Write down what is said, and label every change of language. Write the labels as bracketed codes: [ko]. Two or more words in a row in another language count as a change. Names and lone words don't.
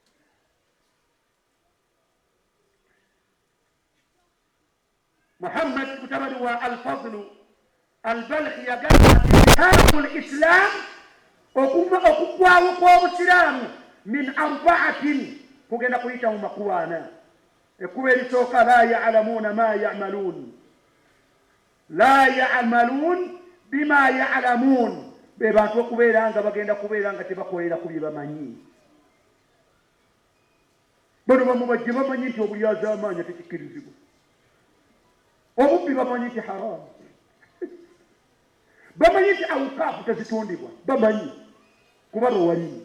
[lg] Muhammad mutabani wa Al-Fadl Al-Balkhi yagamba nti [ar] هدم الإسلام, [lg] okugwawo kw'obusiraamu [ar] من أربعة [lg] kugenda kuyita mu makubaana. Ekkuba erisooka [ar] لا يعلمون ما يعملون لا يعملون بما يعلمون, [lg] be bantu okubeera nga bagenda kubeera nga tebakolera ku bye bamanyi. Bano bamubajje bamanyi nti obulyaza amaanyi tekikkirizibwa, obubbi bamanyi nti haramu, bamanyi nti awukaafu tezitundibwa, bamanyi kuba bawalimu.